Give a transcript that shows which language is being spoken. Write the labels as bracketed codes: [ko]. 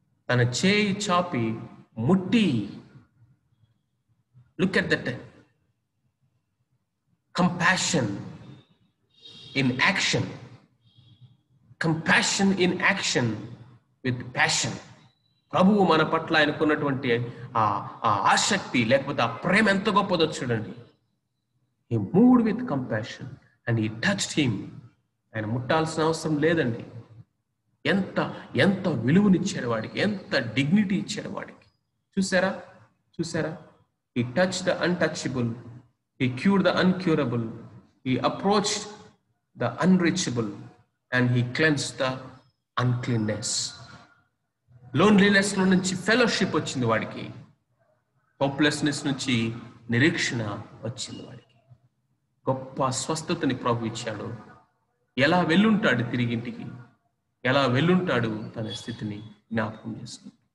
[te] తన చేయి చాపి ముట్టి, [en] Look at that compassion in action, compassion in action with passion. [te] ప్రభువు మన పట్ల ఆయనకున్నటువంటి ఆ ఆసక్తి లేకపోతే ఆ ప్రేమ ఎంత గొప్పదో చూడండి. [en] He moved with compassion and he touched him. [te] ఆయన ముట్టాల్సిన అవసరం లేదండి. ఎంత విలువనిచ్చాడు వాడికి, ఎంత డిగ్నిటీ ఇచ్చాడు వాడికి. చూసారా? [en] He touched the untouchable, he cured the uncurable, he approached the unreachable, and he cleansed the uncleanness. [te] Loneliness లో నుంచి ఫెలోషిప్ వచ్చింది వాడికి, హోప్లెస్నెస్ నుంచి నిరీక్షణ వచ్చింది వాడికి. గొప్ప స్వస్థతని ప్రభు ఇచ్చాడు. ఎలా వెళ్ళుంటాడు తిరిగి ఇంటికి, ఎలా వెళ్ళుంటాడు తన స్థితిని జ్ఞాపకం చేసుకుని.